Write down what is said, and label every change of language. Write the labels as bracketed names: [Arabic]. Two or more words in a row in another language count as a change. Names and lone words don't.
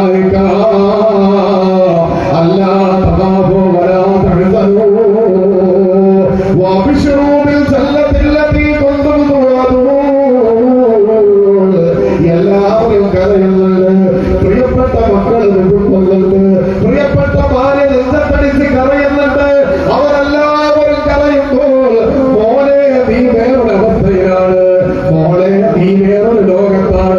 [Arabic] ألا تخافوا ولا تحزنوا وابشروا بالجنة التي كنتم توعدون. [Malayalam] എല്ലാവരും കരയുന്നുണ്ട്, പ്രിയപ്പെട്ട മക്കൾ നിൽക്കുന്നുണ്ട്, പ്രിയപ്പെട്ട ഭാര്യ നെഞ്ചത്തടിച്ച് കരയുന്നുണ്ട്. അവരെല്ലാവരും കരയുമ്പോൾ മോനെ നീ വേറൊരു അവസ്ഥയിലാണ്, മോളെ നീ വേറൊരു ലോകത്താണ്.